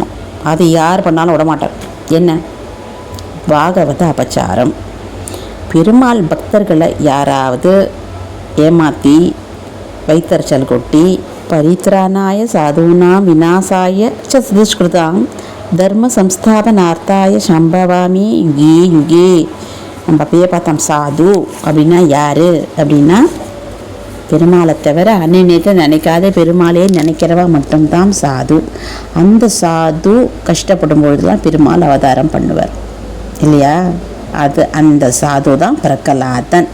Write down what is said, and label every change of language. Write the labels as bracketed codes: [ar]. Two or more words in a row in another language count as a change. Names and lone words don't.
[ta] அது யார் பண்ணாலும் விடமாட்டார். என்ன? பாகவத அபச்சாரம். பெருமாள் பக்தர்களை யாராவது ஏமாற்றி வைத்தறிச்சல் கொட்டி [sa] परित्राणाय साधुनाम् विनाशाय चदुष्कृताम् धर्म संस्थापनार्थाय सम्भवामि युगे युगे. [ta] நம்ம அப்பயே பார்த்தோம். சாது அப்படின்னா யார் அப்படின்னா பெருமாளை தவிர அன்னையத்தை நினைக்காத பெருமாளையே நினைக்கிறவா மட்டும்தான் சாது. அந்த சாது கஷ்டப்படும் பொழுதுலாம் பெருமாள் அவதாரம் பண்ணுவார் இல்லையா? அது அந்த சாது தான் பிரகலாதன்.